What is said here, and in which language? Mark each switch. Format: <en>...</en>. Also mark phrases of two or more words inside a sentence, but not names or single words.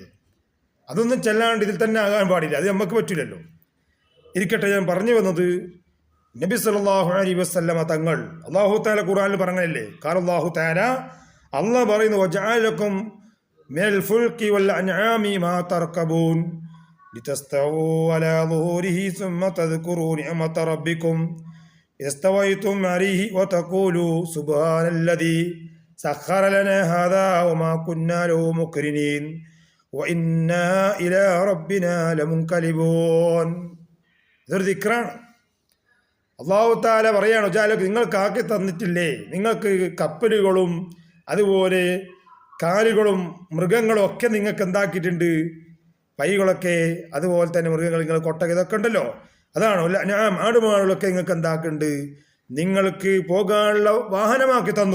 <ml>അതൊന്നും ചെല്ലാണ്ട് ഇതിൽ തന്നെ ആകാൻ പാടില്ല. അത് നമുക്ക് പറ്റില്ലല്ലോ. ഇരിക്കട്ടെ, ഞാൻ പറഞ്ഞു വന്നത് നബി</ml> <ar>صلى الله عليه وسلم</ar> <ml>തങ്ങൾ</ml> <ar>الله تعالى</ar> <ml>ഖുർആനിൽ പറഞ്ഞല്ലേ,</ml> <ar>قال الله تعالى,</ar> <ml>അല്ലാഹു പറയുന്നു,</ml> <ar>وجعل لكم من الفلك والأنعام ما تركبون لتستووا على ظهوره ثم تذكروا نعمة ربكم استويتم عليه وتقولوا سبحان الذي سخر لنا هذا وما كنا له مقرنين وإنا إلى ربنا لمنقلبون.</ar> <ml>ഇതൊരു ദിക്റാണ്.</ml> <ar>الله تعالى</ar> <ml>പറയാണ്, നിങ്ങൾക്ക് ആക്കി തന്നിട്ടില്ലേ, നിങ്ങൾക്ക് കപ്പലുകളും അതുപോലെ കാലുകളും മൃഗങ്ങളും ഒക്കെ നിങ്ങൾക്ക് എന്താക്കിയിട്ടുണ്ട്, പൈകളൊക്കെ, അതുപോലെ തന്നെ മൃഗങ്ങൾ, നിങ്ങൾ കൊട്ടക ഇതൊക്കെ ഉണ്ടല്ലോ, അതാണോ ഞാൻ ആടുമാടുകളൊക്കെ നിങ്ങൾക്ക് എന്താക്കുന്നുണ്ട്, നിങ്ങൾക്ക് പോകാനുള്ള വാഹനമാക്കി തന്നു.</ml>